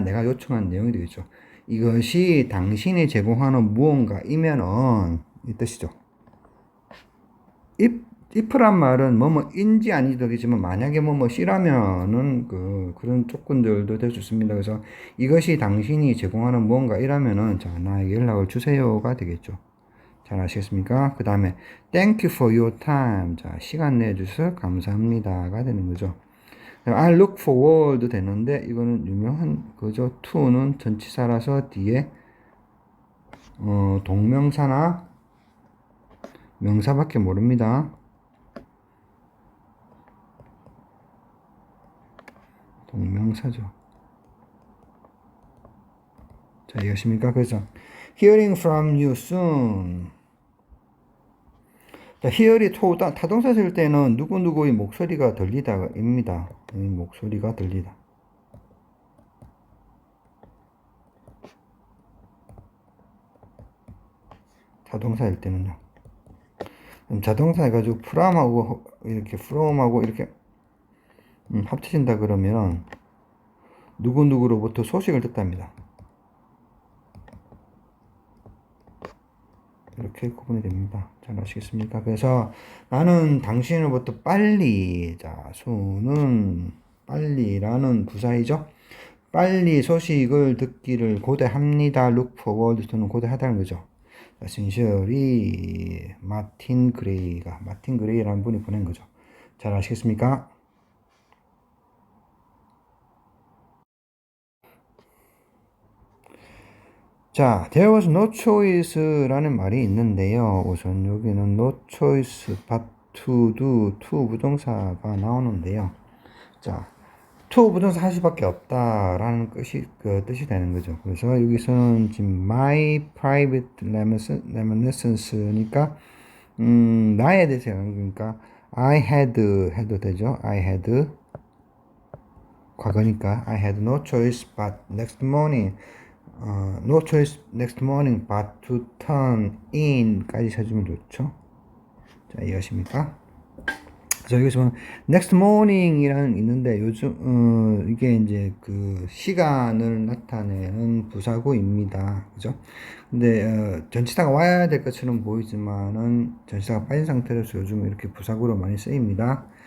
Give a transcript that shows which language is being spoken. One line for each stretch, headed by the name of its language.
Korean: 내가 요청한 내용이 되겠죠. 이것이 당신이 제공하는 무언가이면은 이 뜻이죠. if란 말은 뭐뭐인지 아닌지 되겠지만 만약에 뭐뭐시라면은 그런 조건들도 될 수 있습니다. 그래서 이것이 당신이 제공하는 무언가이라면은 자, 나에게 연락을 주세요가 되겠죠. 잘 아시겠습니까? 그 다음에
English: thank you for your time.
Korean: 자, 시간 내주셔서 감사합니다가 되는 거죠.
English: I look forward
Korean: 되는데 이거는 유명한 거죠. to는 전치사라서 뒤에 동명사나 명사밖에 모릅니다. 동명사죠. 자, 이해하십니까? 그래서
English: hearing from you soon.
Korean: 자, hear이 타동사 쓸 때는 누구누구의 목소리가 들리다입니다. 목소리가 들리다. 타동사일 때는요. 자동사 해가지고 from하고 이렇게 from하고 이렇게 합쳐진다 그러면 누구누구로부터 소식을 듣답니다. 이렇게 구분이 됩니다. 잘 아시겠습니까? 그래서 나는 당신으로부터 빨리, 자, 수는 빨리라는 부사이죠. 빨리 소식을 듣기를 고대합니다. look forward to는 고대하다는 거죠. 신시얼이 마틴 그레이라는 분이 보낸 거죠. 잘 아시겠습니까? 자,
English: there was no choice
Korean: 라는 말이 있는데요. 우선 여기는 no choice but to do, to 부동사가 나오는데요. 자, to 부동사 할 수밖에 없다라는 뜻이 되는 거죠. 그래서 여기서는 지금 my private reminiscence니까 나에 대해서 그러니까 I had 해도 되죠.
English: I had 과거니까 I had no choice but next morning no choice next morning but to turn in
Korean: 까지 써주면 좋죠. 자, 이해하십니까? 그래서 여기서 보면 next morning이라는 있는데 요즘 이게 이제 그 시간을 나타내는 부사구입니다. 그죠? 근데 전치사가 와야 될 것처럼 보이지만은 전치사가 빠진 상태로서 요즘 이렇게 부사구로 많이 쓰입니다.